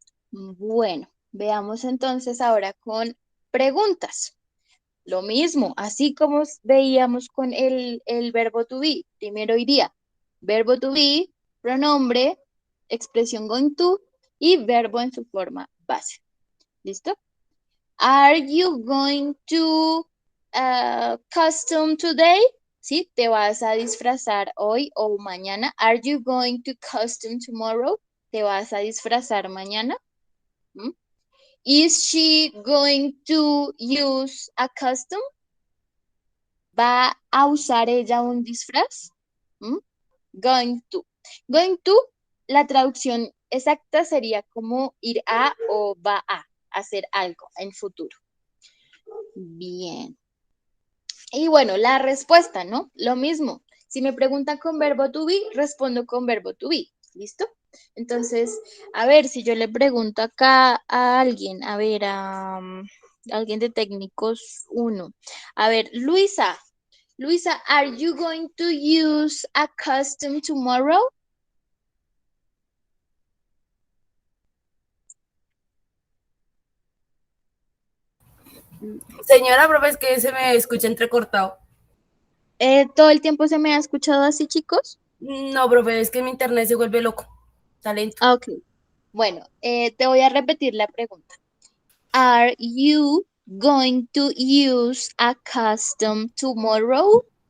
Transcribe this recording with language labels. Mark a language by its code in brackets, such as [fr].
[es] Bueno, veamos entonces ahora con preguntas. Lo mismo, así como veíamos con el verbo to be. Primero iría verbo to be, pronombre, expresión going to y verbo en su forma base. ¿Listo? [en] Are you going to costume today? [es] ¿Sí? ¿Te vas a disfrazar hoy o mañana? [en] Are you going to costume tomorrow? [es] ¿Te vas a disfrazar mañana? [en] Is she going to use a costume? [es] ¿Va a usar ella un disfraz? Going to. Going to, la traducción exacta sería como ir a o va a hacer algo en futuro. Bien. Y bueno, la respuesta, ¿no? Lo mismo. Si me preguntan con verbo to be, respondo con verbo to be. ¿Listo? Entonces, a ver, si yo le pregunto acá a alguien, a ver, a alguien de técnicos 1. A ver, [en] Luisa, are you going to use a costume tomorrow? [es] Señora, profe, es que se me escucha entrecortado. ¿Todo el tiempo se me ha escuchado así, chicos? No, profe, es que mi internet se vuelve loco. Talento. Ok. Bueno, te voy a repetir la pregunta. [en] Are you going to use a costume tomorrow?